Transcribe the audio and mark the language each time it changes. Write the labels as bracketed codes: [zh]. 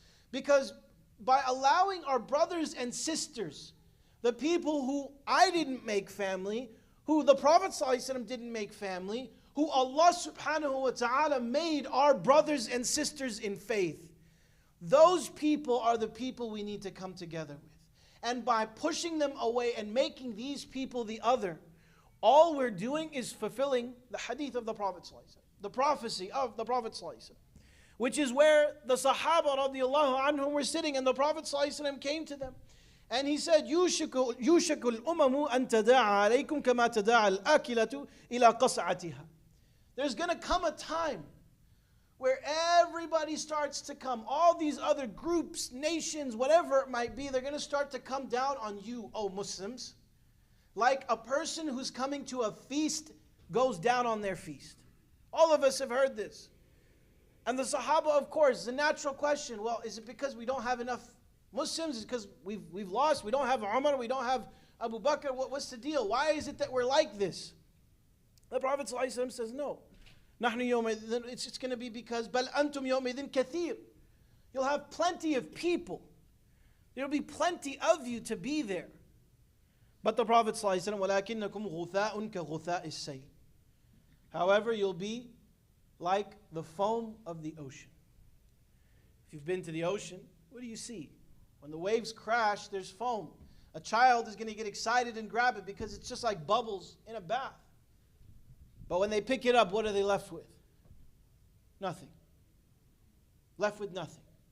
[en] Because by allowing our brothers and sisters, the people who I didn't make family, who the Prophet ﷺ didn't make family, who Allah subhanahu wa ta'ala made our brothers and sisters in faith, those people are the people we need to come together with. And by pushing them away and making these people the other, all we're doing is fulfilling the hadith of the Prophet ﷺ, the prophecy of the Prophet ﷺ, which is where the Sahaba radiallahu anhum were sitting, and the Prophet ﷺ came to them. [ar] And he said, يُوشِكُ الْأُمَمُ أَن تَدَاعَ عَلَيْكُمْ كَمَا تَدَاعَ الْآكِلَةُ إِلَى قَصْعَتِهَا. [en] There's going to come a time where everybody starts to come. All these other groups, nations, whatever it might be, they're going to start to come down on you, O Muslims. Like a person who's coming to a feast goes down on their feast. All of us have heard this. And the Sahaba, of course, the natural question, well, is it because we don't have enough Muslims? Is it because we've lost? We don't have Umar, we don't have Abu Bakr? What's the deal? Why is it that we're like this? The Prophet ﷺ says, no. It's going to be because [ar] بَلْ أَنْتُمْ يَوْمِذٍ كَثِيرٌ. [en] You'll have plenty of people. There'll be plenty of you to be there. But the Prophet ﷺ, [ar] وَلَكِنَّكُمْ غُثَاءٌ كَغُثَاءِ السَّيْلِ. [en] However, you'll be like the foam of the ocean. If you've been to the ocean, what do you see? When the waves crash, there's foam. A child is going to get excited and grab it because it's just like bubbles in a bath. But when they pick it up, what are they left with? Nothing. Left with nothing.